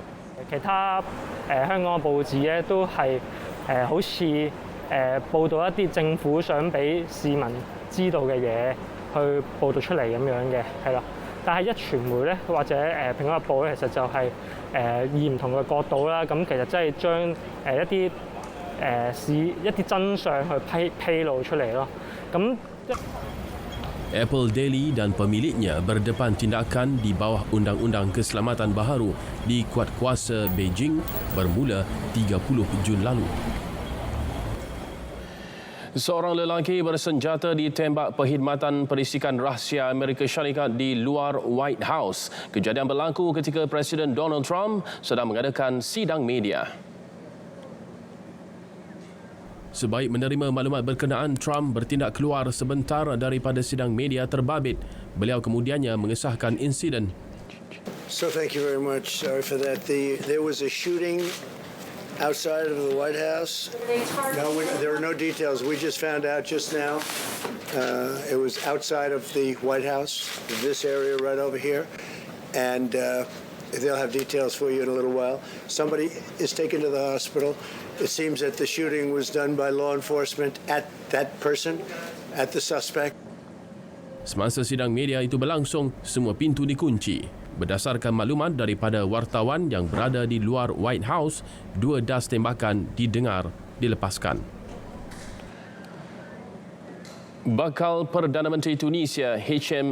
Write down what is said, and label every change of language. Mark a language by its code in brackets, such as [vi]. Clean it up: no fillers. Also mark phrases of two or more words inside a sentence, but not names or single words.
[yue] 其他香港嘅報紙咧都係好似報導一啲政府想俾市民知道嘅嘢，去報導出嚟咁樣嘅，係啦。但係一傳媒咧，或者蘋果日報咧，其實就係以唔同嘅角度啦，咁其實真係將一啲真相去披露出嚟咯。咁 [ms] Apple Daily dan pemiliknya berdepan tindakan di bawah Undang-Undang Keselamatan Baharu di kuatkuasa Beijing bermula 30 Jun lalu. Seorang lelaki bersenjata ditembak perkhidmatan perisikan rahsia Amerika Syarikat di luar White House. Kejadian berlaku ketika Presiden Donald Trump sedang mengadakan sidang media. Sebaik menerima maklumat berkenaan, Trump bertindak keluar sebentar daripada sidang media terbabit. Beliau kemudiannya mengesahkan insiden. [en] So thank you very much. Sorry for that. There was a shooting outside of the White House. No, there are no details. We just found out just now. It was outside of the White House, this area right over here. And they'll have details for you in a little while. Somebody is taken to the hospital. It seems that the shooting was done by law enforcement at that person, at the suspect. [ms] Semasa sidang media itu berlangsung, semua pintu dikunci. Berdasarkan maklumat daripada wartawan yang berada di luar White House, 2 das tembakan didengar dilepaskan. Bakal Perdana Menteri Tunisia H.M.